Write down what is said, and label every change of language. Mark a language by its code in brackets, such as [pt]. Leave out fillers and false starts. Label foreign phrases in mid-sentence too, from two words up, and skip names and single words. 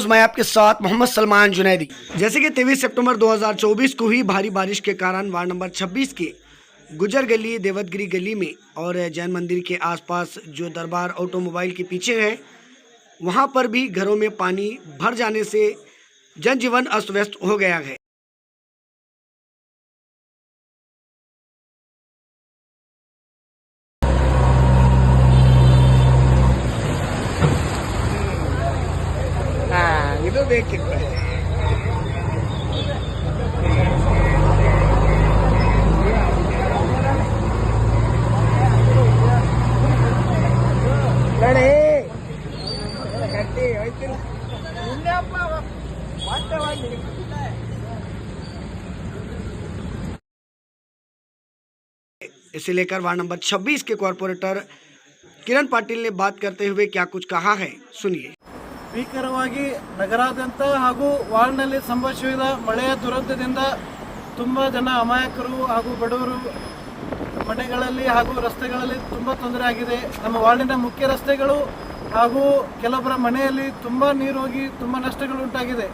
[hi] मैं आपके साथ मोहम्मद सलमान जुनैदी। जैसे कि 23 सितंबर 2024 को हुई भारी बारिश के कारण वार्ड नंबर 26 के गुजर गली, देवतगिरी गली में और जैन मंदिर के आसपास जो दरबार ऑटोमोबाइल के पीछे है, वहां पर भी घरों में पानी भर जाने से जनजीवन अस्त व्यस्त हो गया है। [kn] ಇದು ಬೇಕಿತ್ತು ನೋಡಿ ಗಟ್ಟಿ ಹೋಯ್ತಿಲ್ಲ ಮುಂದೆಪ್ಪ ವಾಸ್ತವವಾಗಿ। [hi] इसे लेकर वार्ड नंबर 26 के कॉर्पोरेटर किरण पाटिल ने बात करते हुए क्या कुछ कहा है, सुनिए। [kn] ಭೀಕರವಾಗಿ ನಗರಾದ್ಯಂತ ಹಾಗೂ ವಾರ್ಡ್ನಲ್ಲಿ ಸಂಭವಿಸಿದ ಮಳೆಯ ದುರಂತದಿಂದ ತುಂಬ ಜನ ಅಮಾಯಕರು ಹಾಗೂ ಬಡವರು ಮನೆಗಳಲ್ಲಿ ಹಾಗೂ ರಸ್ತೆಗಳಲ್ಲಿ ತುಂಬ ತೊಂದರೆ ಆಗಿದೆ. ನಮ್ಮ ವಾರ್ಡಿನ ಮುಖ್ಯ ರಸ್ತೆಗಳು ಹಾಗೂ ಕೆಲವೊಬ್ಬರ ಮನೆಯಲ್ಲಿ ತುಂಬ ನೀರು ಹೋಗಿ ತುಂಬ ನಷ್ಟಗಳು ಉಂಟಾಗಿದೆ.